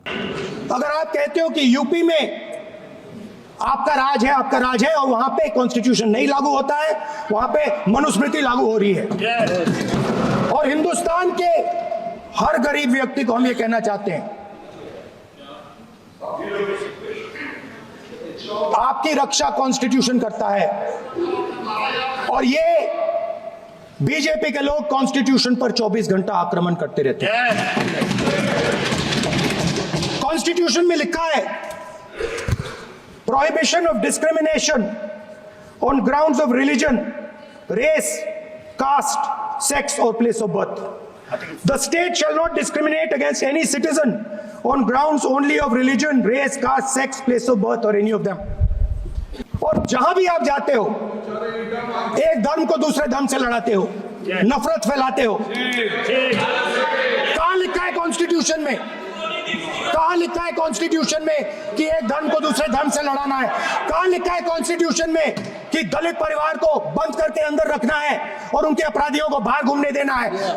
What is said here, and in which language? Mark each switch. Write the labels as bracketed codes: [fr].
[hi] अगर आप कहते हो कि यूपी में आपका राज है और वहां पे कॉन्स्टिट्यूशन नहीं लागू होता है, वहां पे मनुस्मृति लागू हो रही है, और हिंदुस्तान के हर गरीब व्यक्ति को हम ये कहना चाहते हैं, आपकी रक्षा कॉन्स्टिट्यूशन करता है, और ये बीजेपी के लोग कॉन्स्टिट्यूशन पर 24 घंटा आक्रमण करते रहते हैं। कॉन्स्टिट्यूशन में लिखा है prohibition of discrimination on grounds of religion, race, cast, sex और place of birth. [en] The state shall not discriminate against any citizen on grounds only of religion, race, caste, sex, place of birth or any of them. [hi] और जहां भी आप जाते हो, एक धर्म को दूसरे धर्म से लड़ाते हो, नफरत फैलाते हो। कहां लिखा है कॉन्स्टिट्यूशन में? कहां लिखा है कॉन्स्टिट्यूशन में कि एक धर्म को दूसरे धर्म से लड़ाना है? कहां लिखा है कॉन्स्टिट्यूशन में कि दलित परिवार को बंद करके अंदर रखना है और उनके अपराधियों को बाहर घूमने देना है?